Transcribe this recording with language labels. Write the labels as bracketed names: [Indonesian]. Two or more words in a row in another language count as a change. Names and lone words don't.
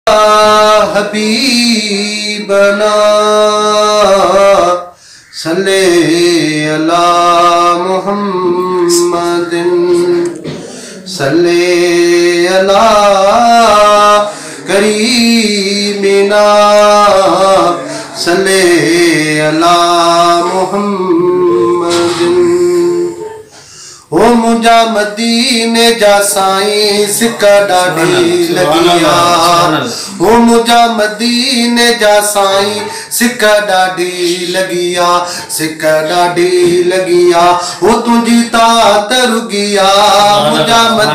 [Arabic] حبيبنا، صل على محمد، صل على كريمنا، صل على محمد۔ [Sindhi] او منهنجا مديني جا سائين، سڪ ڏاڍي [Arabic] سبحان الله، [Sindhi] لڳي آ۔ [Arabic] سبحان الله۔ [Sindhi] او منهنجا مديني جا سائين، سڪ ڏاڍي لڳي آ، سڪ ڏاڍي لڳي آ۔ او تنهنجي طاعت رڳي آ، [Arabic] سبحان الله، [Sindhi] منهنجا [Arabic] سبحان الله۔